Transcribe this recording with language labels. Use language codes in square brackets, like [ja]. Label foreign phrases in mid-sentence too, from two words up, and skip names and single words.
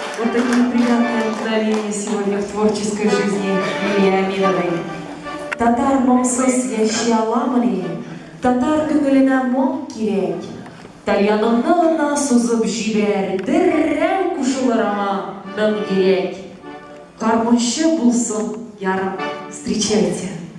[ru] это неприятное мгновение сегодня в творческой жизни Лилии Аминовой. [tt] Татар моңсыз яши аламыни, татар күңеленә моң кирәк. Тальянымны гына сузып җибәр, деррәү кушылыр аңа моң кирәк. Гармунчы булсын ярым, [ru] встречайте.